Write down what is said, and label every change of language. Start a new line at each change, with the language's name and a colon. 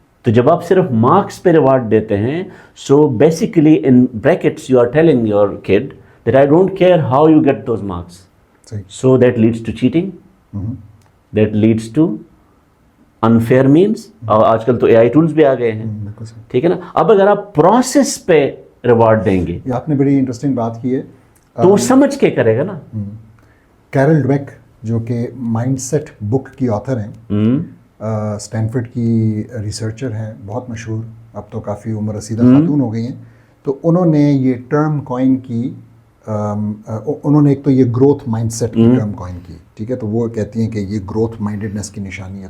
Urdu: تو جب آپ صرف مارکس پہ ریوارڈ دیتے ہیں,
English: So basically in brackets you are telling your kid that I don't care how you get those marks, so that leads to cheating, that leads to unfair means.
Urdu: اور آج کل تو اے آئی ٹولس بھی آ گئے ہیں, ٹھیک ہے نا. اب اگر آپ پروسیس پہ ریوارڈ دیں گے, آپ نے بڑی انٹرسٹنگ بات کی ہے, تو وہ سمجھ کے کرے گا نا. کیرل ڈویک جو کہ مائنڈ سیٹ بک کی آتھر ہیں, اسٹینفرڈ کی ریسرچر ہیں, بہت مشہور, اب تو کافی عمر رسیدہ خاتون ہو گئی ہیں, تو انہوں نے یہ ٹرم کوائن کی, انہوں نے ایک تو یہ گروتھ مائنڈ سیٹ کی ٹرم کوائن کی, ٹھیک ہے, تو وہ کہتی ہیں کہ یہ گروتھ مائنڈیڈنس کی نشانی ہے.